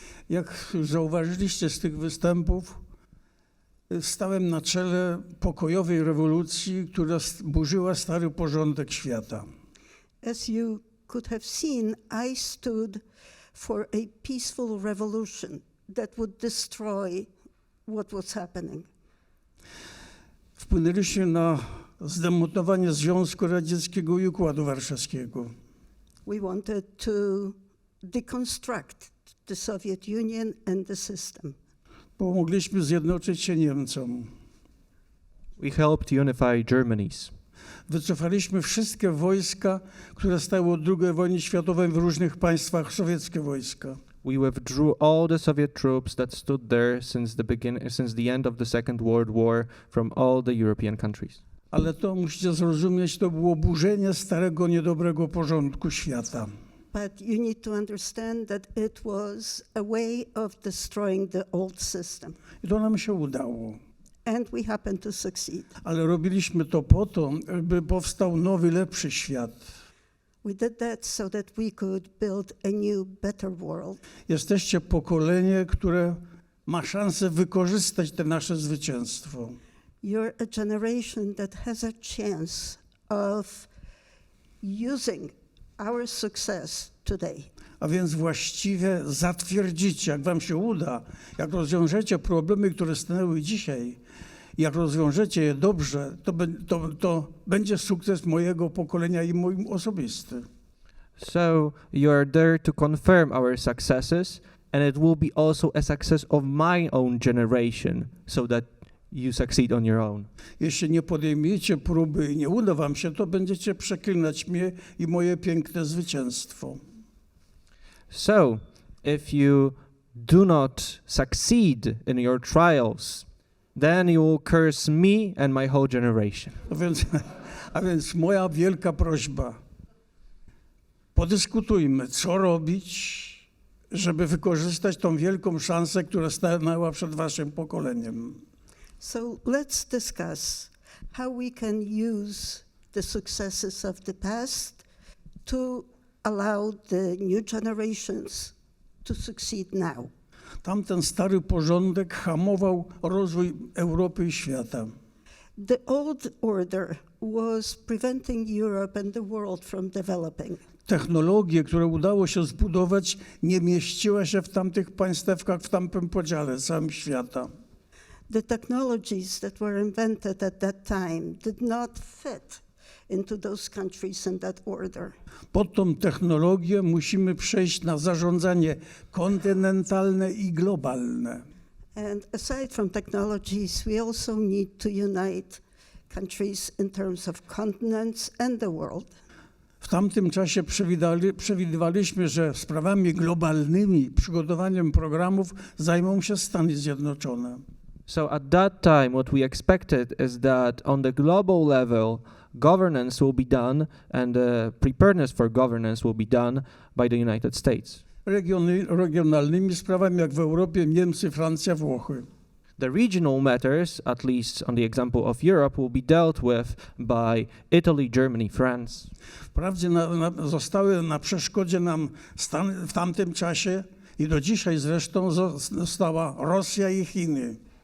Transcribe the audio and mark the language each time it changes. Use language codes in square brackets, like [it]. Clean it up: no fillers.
[pl] Jak zauważyliście z tych występów, stałem na czele pokojowej rewolucji, która burzyła stary porządek świata. [en] As you could have seen, I stood for a peaceful revolution that would destroy what was happening. [pl] Wpłynęliśmy na zdemontowanie Związku Radzieckiego i Układu Warszawskiego. [en] We wanted to deconstruct the Soviet Union and the system. [pl] Pomogliśmy zjednoczyć się Niemcom. [en] We helped unify Germany's. [pl] Wycofaliśmy wszystkie wojska, które stały od II wojny światowej w różnych państwach, sowieckie wojska. [en] We withdrew all the Soviet troops that stood there since the end of the Second World War from all the European countries. [pl] Ale to, musicie zrozumieć, to było burzenie starego, niedobrego porządku świata. [en] But you need to understand that it was a way of destroying the old system. [pl] I to nam się udało. [en] And we happened to succeed. [pl] Ale robiliśmy to po to, by powstał nowy, lepszy świat. [en] We did that so that we could build a new, better world. [pl] Jesteście pokolenie, które ma szansę wykorzystać te nasze zwycięstwo. [en] You're a generation that has a chance of using our success today. [pl] A więc właściwie zatwierdzicie, jak wam się uda, jak rozwiążecie problemy, które stanęły dzisiaj, jak rozwiążecie je dobrze, to będzie sukces mojego pokolenia i mój osobisty. [en] So you are there to confirm our successes, and it will be also a success of my own generation, so that you succeed on your own. [pl] Jeśli nie podejmiecie próby i nie uda wam się, to będziecie przeklinać mnie i moje piękne zwycięstwo. [en] So, if you do not succeed in your trials, then you will curse me and my whole generation. [pl] A więc moja wielka prośba. Podyskutujmy, co robić, żeby wykorzystać tą wielką szansę, która stanęła przed waszym pokoleniem. [en] So let's discuss how we can use the successes of the past to allow the new generations to succeed now. [pl] Tamten stary porządek hamował rozwój Europy i świata. [en] The old order was preventing Europe and the world from developing. [pl] Technologie, które udało się zbudować, nie mieściła się w tamtych państewkach, w tamtym podziale całym świata. [en] The technologies that were invented at that time did not fit into those countries in that order. [pl] Pod tą technologię musimy przejść na zarządzanie kontynentalne i globalne. [en] And aside from technologies, we also need to unite countries in terms of continents and the world. [pl] W tamtym czasie przewidywaliśmy, że sprawami globalnymi, przygotowaniem programów zajmą się Stany Zjednoczone. [en] So at that time, what we expected is that on the global level, governance will be done and preparedness for governance will be done by the United States. [pl] Regionalnymi sprawami, jak w Europie, Niemcy, Francja, Włochy. [en] The regional matters, at least on the example of Europe, will be dealt with by Italy, Germany, France. [pl] Wprawdzie zostały na przeszkodzie nam Stany w tamtym czasie i do dzisiaj zresztą została Rosja i Chiny.